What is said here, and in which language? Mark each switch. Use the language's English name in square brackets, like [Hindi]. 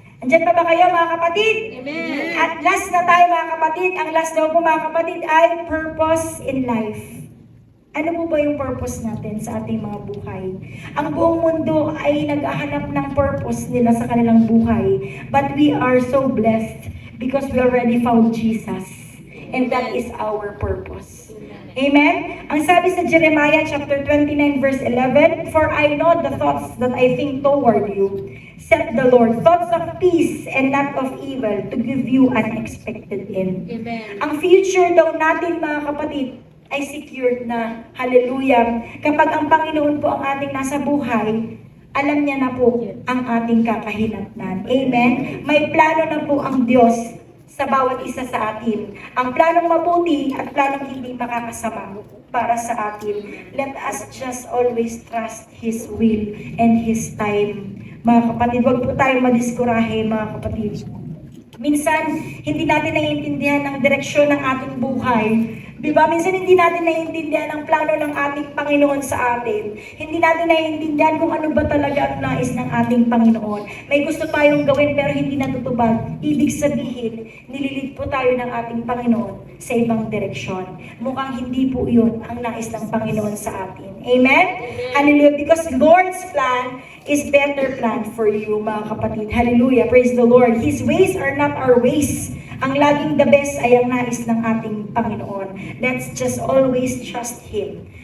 [Filipino] Andyan pa ba kayo, mga kapatid? Amen. At last na tayo, mga kapatid. Ang last daw po, mga kapatid, ay purpose in life. Ano po ba yung purpose natin sa ating mga buhay? Ang buong mundo ay naghahanap ng purpose nila sa kanilang buhay. [English] But we are so blessed because we already found Jesus. And that is our purpose. Amen? [Filipino] Ang sabi sa [English] Jeremiah chapter 29 verse 11, "For I know the thoughts that I think toward you, said the Lord, thoughts of peace and not of evil, to give you an expected end." Amen. [Filipino] Ang future daw natin, mga kapatid, ay secured na. Hallelujah. Kapag ang Panginoon po ang ating nasa buhay, alam niya na po ang ating kakahinatnan. Amen? May plano na po ang Diyos sa bawat isa sa atin. Ang planong mabuti at planong hindi makakasama para sa atin. [English] Let us just always trust His will and His time. [Filipino] Mga kapatid, huwag po tayo madiskurahe, mga kapatid. Minsan, hindi natin naiintindihan ang direksyon ng ating buhay. Di ba? Minsan hindi natin naiintindihan ang plano ng ating Panginoon sa atin. Hindi natin naiintindihan kung ano ba talaga ang nais ng ating Panginoon. May gusto tayong gawin pero hindi natutupad. Ibig sabihin, nililid po tayo ng ating Panginoon sa ibang direksyon. Mukhang hindi po yun ang nais ng Panginoon sa atin. [English] Amen? Hallelujah. Because Lord's plan is better plan for you, [Filipino] mga kapatid. [English] Hallelujah. Praise the Lord. His ways are not our ways. [Filipino] Ang laging the best ay ang nais ng ating Panginoon. [English] Let's just always trust Him.